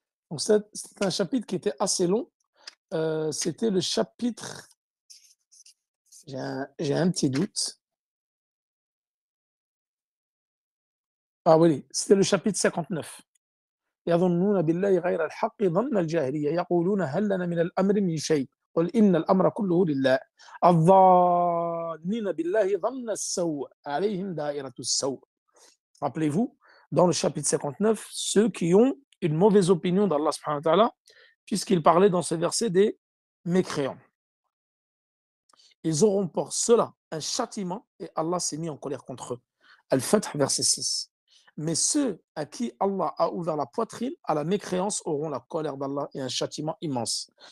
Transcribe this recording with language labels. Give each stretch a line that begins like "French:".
French: Donc c'est un chapitre qui était assez long. C'était le chapitre, j'ai un petit doute. Ah oui, c'était le chapitre 59.
Arabic: يظنون بالله غير الحق ظن الجاهلية يقولون هل لنا من الأمر من شيء قل إن الأمر كله لله الظانين بالله ظن السوء عليهم دائرة السوء.
French: Rappelez-vous, dans le chapitre 59, ceux qui ont une mauvaise opinion d'Allah subhanahu wa ta'ala, puisqu'il parlait dans ce verset des mécréants. Ils auront pour cela un châtiment et Allah s'est mis en colère contre eux. Al-Fath, verset 6. Mais ceux à qui Allah a ouvert la poitrine à la mécréance auront la colère d'Allah et un châtiment immense.